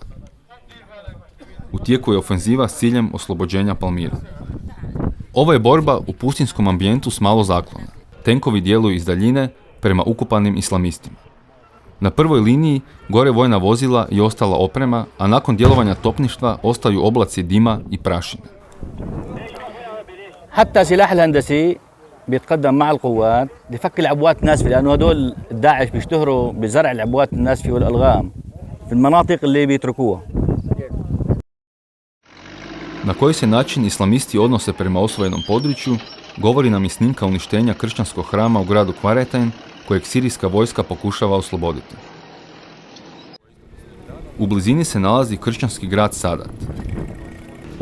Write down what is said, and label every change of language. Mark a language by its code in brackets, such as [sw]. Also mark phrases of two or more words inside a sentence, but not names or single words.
[hr] U tijeku je ofenziva s ciljem oslobođenja Palmira. Ovo je borba u pustinskom ambijentu s malo zaklona. Tenkovi djeluju iz daljine prema ukupanim islamistima. Na prvoj liniji gore vojna vozila i ostala oprema, a nakon djelovanja topništva ostaju oblaci dima i prašine. [ar] حتى سلاح الهندسي بيتقدم مع القوات لفك العبوات الناسفة، لأنه هدول داعش بيشتهروا بزرع العبوات الناسفة والألغام في المناطق اللي بيتركوها. [hr] Na koji se način islamisti odnose prema osvojenom području, govori nam i snimka uništenja kršćanskog hrama u gradu Kvaretajn, kojeg sirijska vojska pokušava osloboditi. U blizini se nalazi kršćanski grad Sadat.